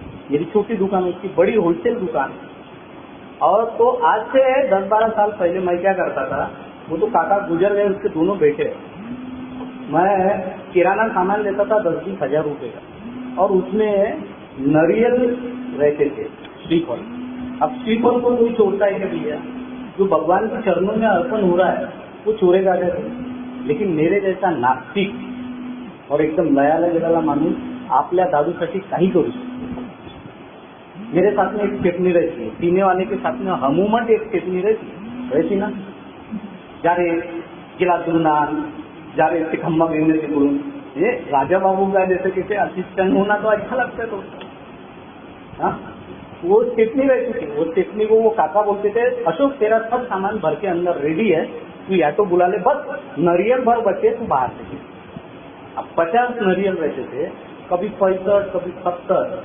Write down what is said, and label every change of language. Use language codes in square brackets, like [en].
[hi] मेरी छोटी दुकान, उसकी बड़ी होलसेल दुकान. और तो आज से 10-12 साल पहले मैं क्या करता था, वो तो काका गुजर गए, उसके दोनों बेटे. मैं किराना सामान लेता था 10-20 हजार रुपए का, और उसमें नारियल रहते थे, श्रीफल. अब श्रीफल को कोई छोड़ता है क्या भैया? जो भगवान के चरणों में अर्पण हो रहा है वो छोड़ेगा कैसे? [mr] लेकिन मेरे जैसा नास्तिक और एकदम लयाला गेलेला माणूस आपल्या दारूसाठी काही करू शकतो. [hi] मेरे साथ में एक स्टेपनी रहती है, पीने वाले के साथ में हमूमत एक स्टेपनी रहती ना. [mr] जा रे गिलास घेऊन आण, जा रे ते खम्मा घेऊन तिकडून. [hi] ये राजा बाबू का जैसे किसी असिस्टेंट होना तो अच्छा लगता है. तो हाँ, वो स्टेपनी रहती थी. वो स्टेपनी को वो काका बोलते थे, अशोक तेरा सब सामान भर के अंदर रेडी है, तू या तो बुला ले, बस नारियल भर बचे तू बाहर से. अब 50 नारियल रहते थे, कभी 65, कभी 70.